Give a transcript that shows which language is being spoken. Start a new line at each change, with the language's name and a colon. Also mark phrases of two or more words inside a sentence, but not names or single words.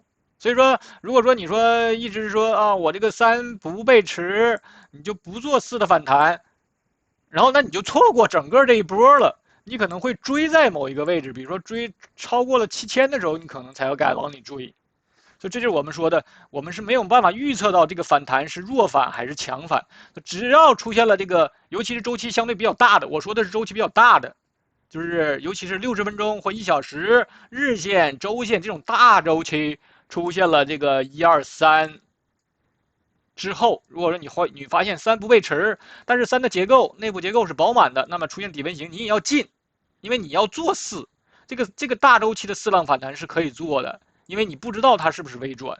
Chinese: 所以說，如果說你說一直說啊，我這個3不背馳，你就不做4的反彈，然後那你就錯過整個這一波了。你可能會追在某一個位置，比如說追超過了7000的時候，你可能才要敢往裡追。所以這就是我們說的，我們是沒有辦法預測到這個反彈是弱反還是強反。只要出現了這個，尤其是周期相對比較大的，我說的是周期比較大的， 就是尤其是 60分鐘或1小时日线、周線这种大周期出现了这个1、2、3之後，如果說你發現3不背馳，但是3的結構內部結構是飽滿的，那麼出現底分型你也要進，因為你要做4，這個大周期的4浪反彈是可以做的，因為你不知道它是不是微轉。